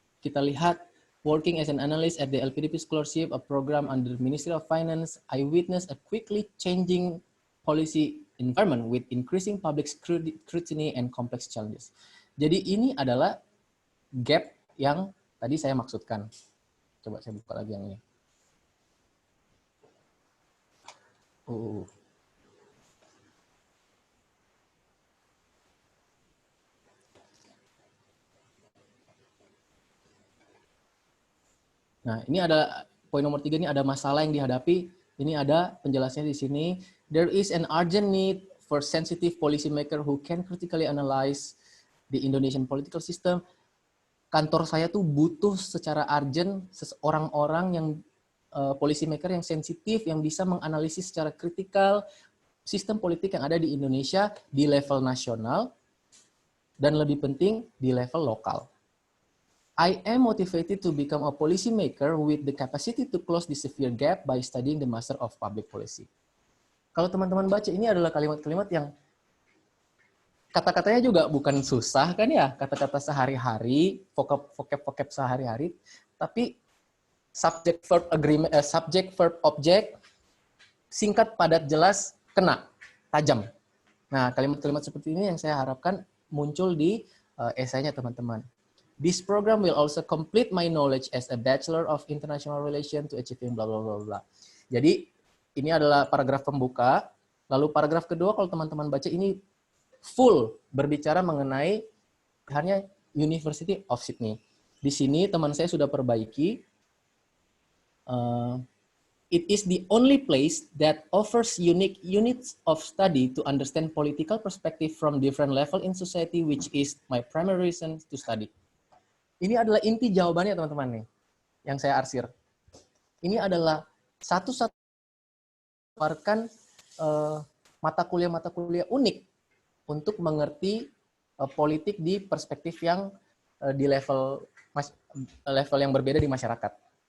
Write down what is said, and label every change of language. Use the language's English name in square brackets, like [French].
[Indonesian] Kita lihat, [English] working as an analyst at the LPDP Scholarship, a program under the Ministry of Finance, I witnessed a quickly changing policy environment with increasing public scrutiny and complex challenges. [Indonesian] Jadi ini adalah gap yang tadi saya maksudkan. Coba saya buka lagi yang ini. Nah, ini ada poin nomor 3, ini ada masalah yang dihadapi. Ini ada penjelasannya di sini. [English] There is an urgent need for sensitive policymaker who can critically analyze the Indonesian political system. [Indonesian] Kantor saya tuh butuh secara urgent orang-orang yang policymaker yang sensitif, yang bisa menganalisis secara kritikal sistem politik yang ada di Indonesia di level nasional dan lebih penting di level lokal. [English] I am motivated to become a policymaker with the capacity to close the severe gap by studying the Master of Public Policy. [Indonesian] Kalau teman-teman baca, ini adalah kalimat-kalimat yang kata-katanya juga bukan susah kan ya, kata-kata sehari-hari, vocab sehari-hari, tapi subject verb object, singkat, padat, jelas, kena, tajam. Nah, kalimat-kalimat seperti ini yang saya harapkan muncul di esainya teman-teman. [English] This program will also complete my knowledge as a Bachelor of International Relations to achieving bla bla bla bla. [Indonesian] Jadi ini adalah paragraf pembuka. Lalu paragraf kedua kalau teman-teman baca ini full berbicara mengenai hanya University of Sydney. Di sini teman saya sudah perbaiki. [English] It is the only place that offers unique units of study to understand political perspective from different level in society, which is my primary reason to study. [Indonesian] Ini adalah inti jawabannya teman-teman nih, yang saya arsir. Ini adalah satu-satu menawarkan mata kuliah unik untuk mengerti politik di perspektif yang di level yang berbeda di masyarakat.